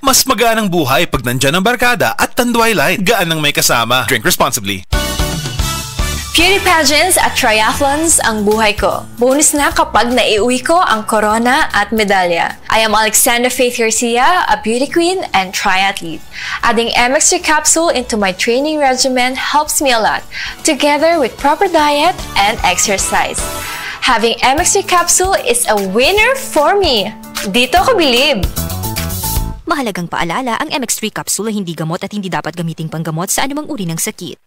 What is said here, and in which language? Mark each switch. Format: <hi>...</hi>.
<tl>Mas magaan ang buhay pag nandyan ang barkada at Tanduay Light. Gaan ang may kasama.</tl> <en>Drink responsibly.</en> <tl>Beauty pageants at triathlons ang buhay ko. Bonus na kapag naiuwi ko ang corona at medalya.</tl> <en>I am Alexandra Faith Garcia, a beauty queen and triathlete. Adding MX3 capsule into my training regimen helps me a lot, together with proper diet and exercise. Having MX3 capsule is a winner for me.</en> <tl>Dito ko believe. Mahalagang paalala, ang MX3 capsule ay hindi gamot at hindi dapat gamiting panggamot sa anumang uri ng sakit.</tl>